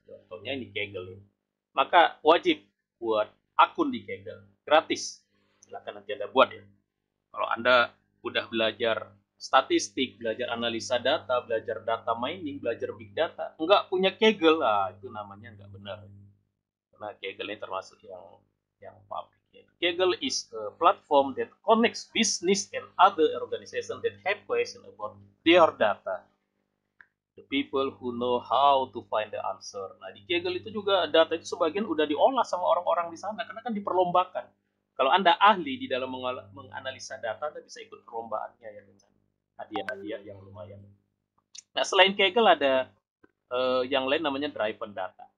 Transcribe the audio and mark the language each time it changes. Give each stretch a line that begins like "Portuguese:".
Indonesian: Contohnya ini Kaggle. Maka wajib buat akun di Kaggle, gratis. Silakan nanti Anda buat ya. Kalau Anda udah belajar statistik, belajar analisa data, belajar data mining, belajar big data, enggak punya Kaggle, itu namanya enggak benar. Karena Kaggle ini termasuk yang public.
English: Kaggle is a platform that connects business and other organizations that have questions about their data. The people who know how to find the answer.
Indonesian: Nah, di Kaggle itu juga data itu sebagian udah diolah sama orang-orang di sana karena kan diperlombakan. Kalau Anda ahli di dalam menganalisa data, Anda bisa ikut perlombaannya ya dengan hadiah-hadiah yang lumayan. Nah, selain Kaggle ada yang lain namanya driven data.